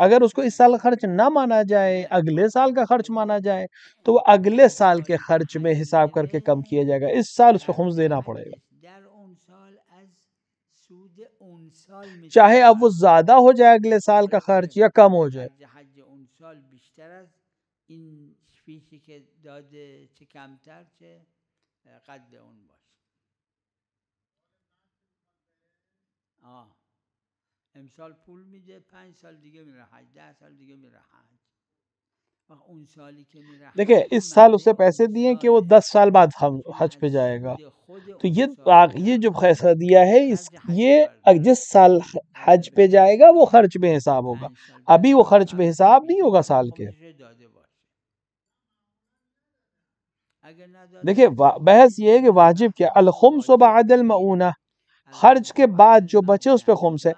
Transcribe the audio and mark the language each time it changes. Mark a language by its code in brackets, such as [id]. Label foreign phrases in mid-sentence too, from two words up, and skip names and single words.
[ur] اگر اس کو اس سال کا خرچ نہ مانا جائے، اگلے سال کا خرچ مانا جائے، تو وہ اگلے سال کے خرچ میں حساب کر کے کم کیا جائے گا. اس سال اس پہ خمس دینا پڑے گا، چاہے اب وہ زیادہ ہو جائے اگلے سال کا خرچ یا کم ہو جائے. [fa] امسال پول میده 5 سال دیگه میره حج، 10 سال دیگه میره حج. اون سالی که میره [ur] دیکھیں اس سال اسے پیسے دیے کہ وہ 10 سال بعد حج پہ جائے گا، تو یہ جو فیصلہ دیا ہے یہ جس سال حج پہ جائے گا وہ خرچ میں حساب ہوگا، ابھی وہ خرچ میں حساب نہیں ہوگا سال کے. دیکھیں بحث یہ ہے کہ واجب کیا [ar] الخمس بعد المعونہ، [ur] خرچ کے بعد جو بچے اس پہ خمس ہے.